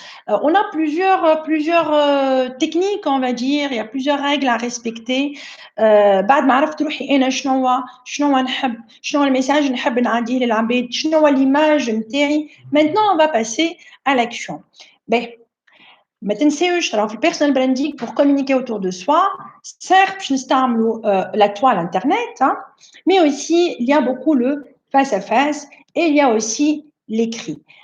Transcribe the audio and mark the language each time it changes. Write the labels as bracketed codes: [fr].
[fr] On a plusieurs techniques, on va dire. Il y a plusieurs règles à respecter. [ar] بعد ما عرفت روحي أنا شنو نحب شنو الميساج نحب نعديه للعباد شنو [fr] l'image [ar] نتاعي. [fr] Maintenant on va passer à l'action. Ben, [ar] ما تنساوش راهو في البيرسونال براندينغ [fr] pour communiquer autour de soi. Certes, [ar] باش نستعملوا [fr] la toile internet, hein, mais aussi il y a beaucoup le face à face et il y a aussi l'écrit.